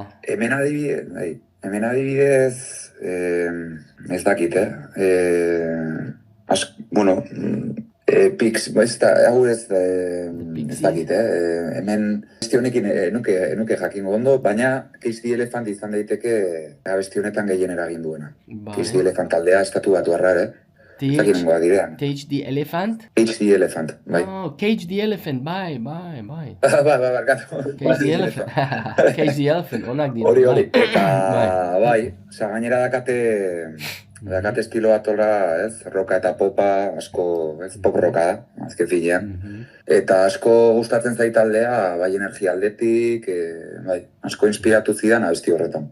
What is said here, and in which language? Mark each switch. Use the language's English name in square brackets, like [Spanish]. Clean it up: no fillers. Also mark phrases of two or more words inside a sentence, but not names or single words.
[Basque] Hemen adibidez, ez dakit, Pix, ez dakit, hemen abesti honekin nuke jakingo ondo, baina Cage the Elephant izan daiteke abesti honetan gehien eragin duena. Cage the Elephant taldea estatu batu arrar, Cage the Elephant? Cage the Elephant, bai. Oh, Cage the Elephant, bai. Barkatu. Cage the Elephant, Cage the Elephant, onak dira. Hori, eta bai, gainera dakate estilo bat roka eta popa, asko, pop roka da, azken finean. Eta asko gustatzen zait taldea, bai energia aldetik, asko inspiratu zidan abesti horretan.